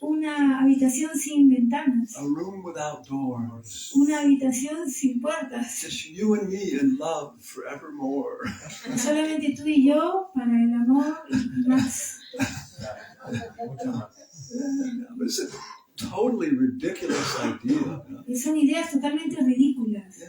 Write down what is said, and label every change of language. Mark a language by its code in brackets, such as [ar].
[es] Una habitación sin ventanas. [en] a room without doors. [es] Una habitación sin puertas. [en] Just you and me in love forevermore. [es] Solamente tú y yo para el amor y más. [en] But it's a totally ridiculous idea. [es] Son ideas totalmente ridículas.